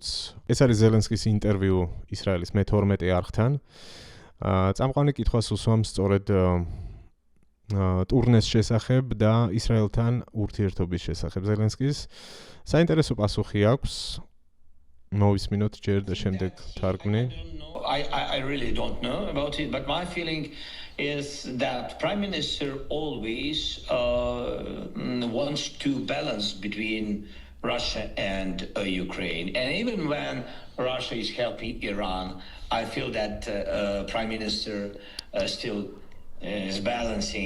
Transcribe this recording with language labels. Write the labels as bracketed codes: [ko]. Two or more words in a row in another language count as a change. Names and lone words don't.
[ka] ეს არის ზელენსკის ინტერვიუ ისრაელის მე-12 არხთან. წამყვანი კითხვას უსვამს სწორედ ტურნეს შესახებ და ისრაელთან ურთიერთობის შესახებ ზელენსკის. საინტერესო პასუხი აქვს. მოვისმინოთ ჯერ და შემდეგ თარგმნი. [en] I really don't know about it, but my feeling is that Prime Minister always wants to balance between Russia and Ukraine. And even when Russia is helping Iran, I feel that Prime Minister still is balancing.